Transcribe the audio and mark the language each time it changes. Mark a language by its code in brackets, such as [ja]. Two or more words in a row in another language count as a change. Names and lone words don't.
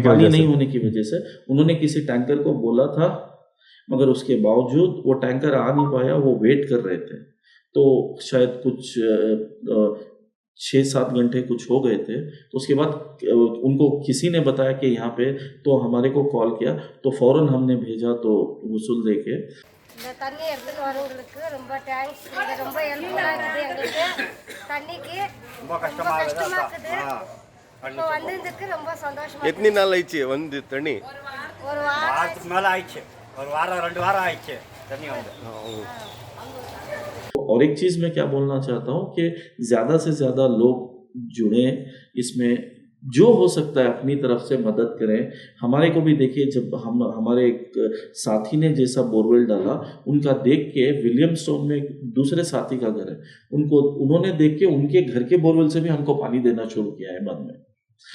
[hi] की वजह से उन्होंने किसी टैंकर को बोला था, मगर उसके बावजूद वो टैंकर आ नहीं पाया, वो वेट कर रहे थे। तो शायद कुछ 6-7 घंटे कुछ हो गए थे। तो उसके बाद उनको किसी ने बताया कि यहाँ पे, तो हमारे को कॉल किया, तो फ़ौरन हमने भेजा तो वसूल दे के। [ta] இந்த தண்ணி எடுத்துட்டு வரவங்களுக்கு ரொம்ப தேங்க்ஸ். இது ரொம்ப ஹெல்ப்ஃபுல்லாக இருக்குது எங்களுக்கு. தண்ணிக்கு ரொம்ப கஷ்டமா இருக்குது. இப்போ வந்ததுக்கு ரொம்ப சந்தோஷமா. எத்தனை நாள் ஆயிடுச்சு வந்து தண்ணி? ஒரு வாரத்துக்கு மேலே ஆயிடுச்சு. ஒரு வாரம் 2 வாரம் ஆயிடுச்சு தண்ணி வந்து. [hi] और एक चीज़ मैं क्या बोलना चाहता हूँ कि ज़्यादा से ज़्यादा लोग जुड़ें इसमें, जो हो सकता है अपनी तरफ से मदद करें। हमारे को भी देखिए, जब हमारे एक साथी ने जैसा बोरवेल डाला, उनका देख के विलियमस्टोन में एक दूसरे साथी का घर है, उन्होंने देख के उनके घर के बोरवेल से भी हमको पानी देना शुरू किया है बाद में।